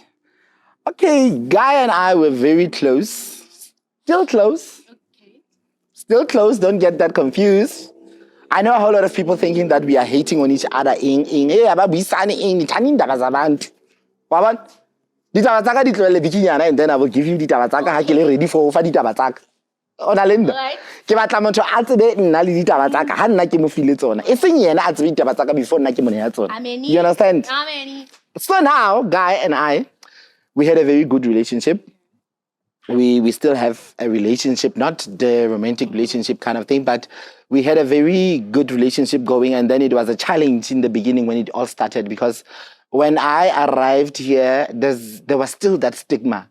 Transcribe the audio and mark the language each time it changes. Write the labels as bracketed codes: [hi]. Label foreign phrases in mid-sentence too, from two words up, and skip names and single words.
[en] Okay, Guy and I were very close. Still close. Okay. Still close, don't get that confused. I know a whole lot of people thinking that we are hating on each other. And then I will give you [st] ditaba tsaka ha ke le [en] ready for [st] ditaba tsaka. Ona lenda. [en] Right. [st] Ke batla motho a tsebe nna le ditaba tsa ka ha nna ke mo file tsona. E seng yena a tsebe ditaba tsa ka before nna ke mo neha tsona. [en] You understand? So now, Guy and I, we had a very good relationship. We still have a relationship, not the romantic relationship kind of thing, but we had a very good relationship going. And then it was a challenge in the beginning when it all started, because when I arrived here, there was still that stigma.